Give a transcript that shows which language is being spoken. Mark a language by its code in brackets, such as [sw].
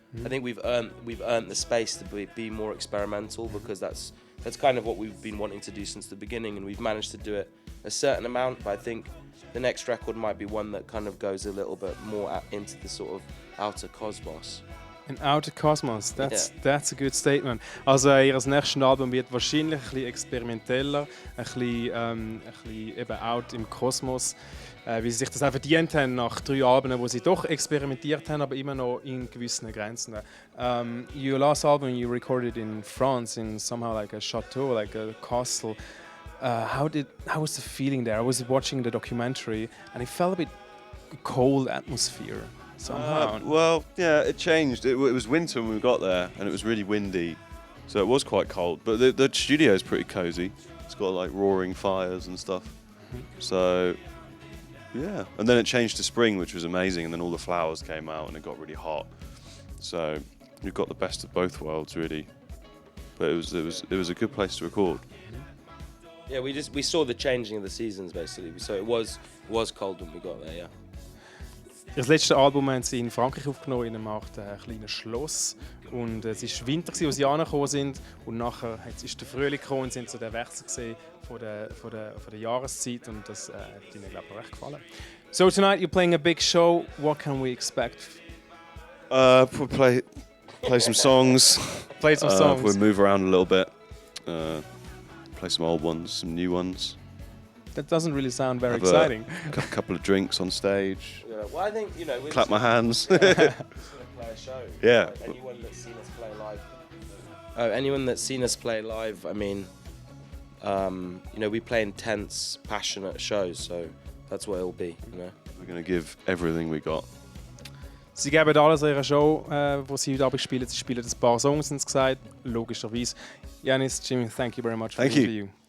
[en] I think we've earned the space to be more experimental, because that's kind of what we've been wanting to do since the beginning, and we've managed to do it a certain amount. But I think the next record might be one that kind of goes a little bit more into the sort of outer cosmos. An outer cosmos, that's a good statement. [de] Also ihr nächstes Album wird wahrscheinlich ein bisschen experimenteller, ein bisschen eben out im Kosmos, wie sie sich das auch verdient haben nach 3 Alben, wo sie doch experimentiert haben, aber immer noch in gewissen Grenzen. [en] Your last album you recorded in France, in somehow like a chateau, like a castle. How was the feeling there? I was watching the documentary and it felt a bit cold atmosphere. Well, yeah, it changed. It was winter when we got there, and it was really windy, so it was quite cold. But the studio is pretty cozy. It's got like roaring fires and stuff. So, yeah. And then it changed to spring, which was amazing. And then all the flowers came out, and it got really hot. So you've got the best of both worlds, really. But it was a good place to record. Yeah, we saw the changing of the seasons basically. So it was cold when we got there. Yeah. [de] Das letzte Album haben sie in Frankreich aufgenommen, in einem kleinen Schloss. Und es war Winter, als sie angekommen sind. Und nachher ist der Frühling gekommen und sind so der Wechsel gesehen von der Jahreszeit. Und das hat ihnen, glaube ich, recht gefallen. [en] So tonight you're playing a big show. What can we expect? Play some songs. Play some songs. We'll move around a little bit. Play some old ones, some new ones. That doesn't really sound very exciting. A couple of drinks on stage. Yeah, well, I think, you know, Clap my hands. Just gonna play a show. Yeah. Like, anyone that's seen us play live. Anyone that's seen us play live, I mean, you know, we play intense, passionate shows, so that's what it'll be, you know. We're going to give everything we got. [de] Sie geben alles an ihrer Show, die sie heute Abend spielen. Sie spielen ein paar Songs, haben sie gesagt, logischerweise. [en] Janis, Jimmy, thank you very much for the interview.